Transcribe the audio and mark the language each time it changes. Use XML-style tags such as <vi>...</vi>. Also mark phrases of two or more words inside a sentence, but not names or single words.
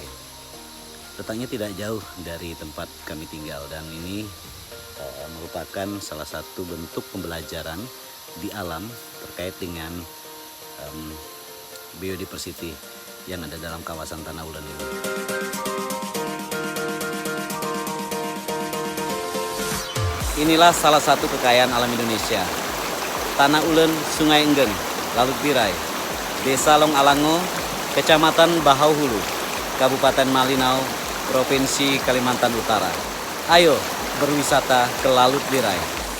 <id>Letaknya tidak jauh dari tempat kami tinggal dan ini merupakan salah satu bentuk pembelajaran di alam terkait dengan biodiversity yang ada dalam kawasan Tanah Ulen ini. Inilah salah satu kekayaan alam Indonesia. Tanah Ulen Sungai Enggeng, Lalut Birai, Desa Long Alango, Kecamatan Bahau Hulu, Kabupaten Malinau, Provinsi Kalimantan Utara. Ayo berwisata ke Lalut Birai.</id>